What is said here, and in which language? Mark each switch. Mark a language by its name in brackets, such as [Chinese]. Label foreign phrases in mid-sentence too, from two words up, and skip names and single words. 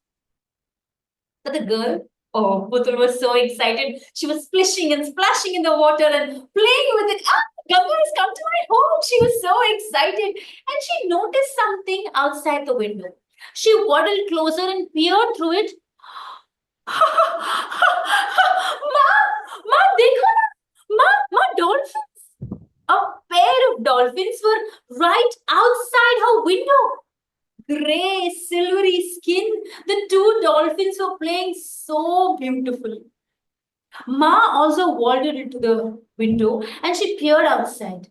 [English] But the girl, oh, Putul was so excited. She was splishing and splashing in the water and playing with it. Ah, Ganga has come to my home. She was so excited. And she noticed something outside the window. She waddled closer and peered through it. [Hindi] माँ, देखो ना. [English] Ma, dolphins. A pair of dolphins were right outside her window. Grey, silvery skin. The two dolphins were playing so beautifully. Ma also wandered into the window and she peered outside.